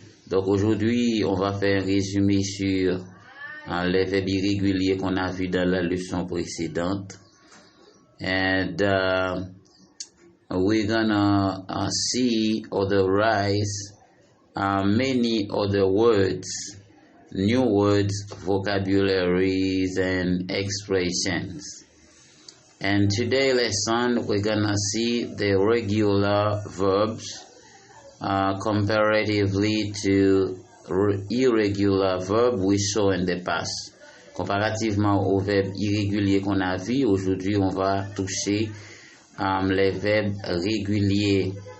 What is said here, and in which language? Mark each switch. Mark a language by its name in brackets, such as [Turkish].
[French] Donc aujourd'hui, on va faire un résumé sur les verbes irréguliers qu'on a vus dans la leçon précédente. [English] And we're gonna see or rise many other words, new words, vocabularies, and expressions. And today's lesson, we're gonna see the regular verbs comparatively to irregular verb we saw in the past. [French] Comparativement aux verbes irréguliers qu'on a vus, aujourd'hui on va toucher les verbes réguliers.